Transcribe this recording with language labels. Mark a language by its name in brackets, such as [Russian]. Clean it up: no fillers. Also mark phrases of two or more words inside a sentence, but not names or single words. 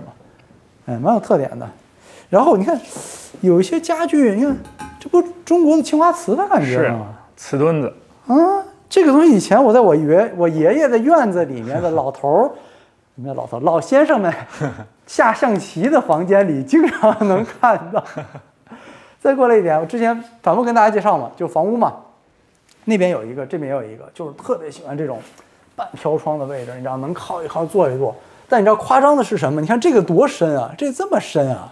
[Chinese] 蠻有特點的。然後你看，有一些家具，你看，這不中國的青花瓷的感覺嗎？瓷墩子。這個東西以前我在我爺爺的院子裡面的老先生們下象棋的房間裡經常能看到。再過來一點，我之前反覆跟大家介紹嘛，就房屋嘛，那邊有一個，這邊也有一個，就是特別喜歡這種半飄窗的位置，你知道能靠一靠坐一坐。但你知道誇張的是什麼？你看這個多深啊，這這麼深啊！